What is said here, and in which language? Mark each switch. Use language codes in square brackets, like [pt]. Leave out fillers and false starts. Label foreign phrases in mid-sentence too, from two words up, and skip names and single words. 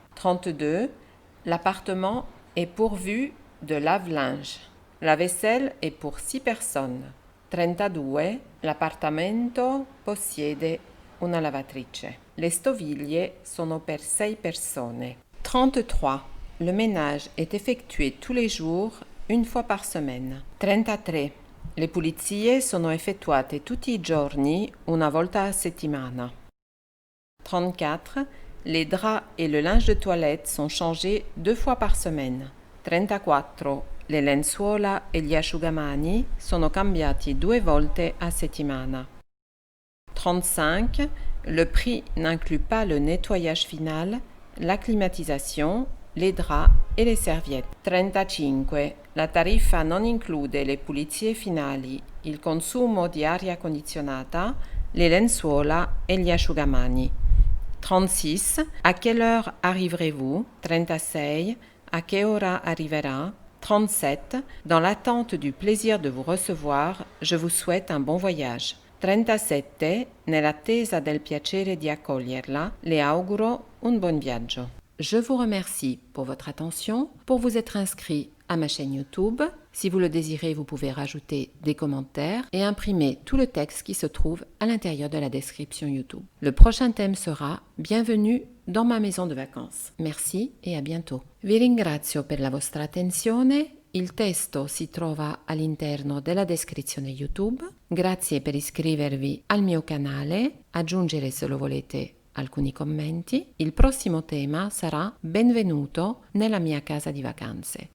[fr] 32. L'appartement est pourvu de lave-linge. La vaisselle est pour 6 personnes. 32. [it] L'appartamento possiede una lavatrice. Le stoviglie sono per 6 persone. 33. [fr] Le ménage est effectué tous les jours, une fois par semaine. 33. [it] Le pulizie sono effettuate tutti i giorni, una volta a settimana. 34. [fr] Les draps et le linge de toilette sont changés 2 fois par semaine. 34. [it] Le lenzuola e gli asciugamani sono cambiati 2 volte a settimana. 35. [fr] Le prix n'inclut pas le nettoyage final, la climatisation, les draps [it] e le serviette. [fr] 35. [it] La tariffa non include le pulizie finali, il consumo di aria condizionata, le lenzuola e gli asciugamani. 36. [fr] À quelle heure arriverez-vous? [it] 36. À che ora arriverà? 37. [fr] Dans l'attente du plaisir de vous recevoir, je vous souhaite un bon voyage. 37. [it] Nell'attesa del piacere di accoglierla, le auguro un buon viaggio. [fr] Je vous remercie pour votre attention. Pour vous être inscrit à ma chaîne YouTube, si vous le désirez, vous pouvez rajouter des commentaires et imprimer tout le texte qui se trouve à l'intérieur de la description YouTube. Le prochain thème sera « Bienvenue dans ma maison de vacances ». Merci et à bientôt. [it] Vi ringrazio per la vostra attenzione. Il testo si trova all'interno della descrizione YouTube. Grazie per iscrivervi al mio canale, aggiungere se lo volete alcuni commenti. Il prossimo tema sarà Benvenuto nella mia casa di vacanze.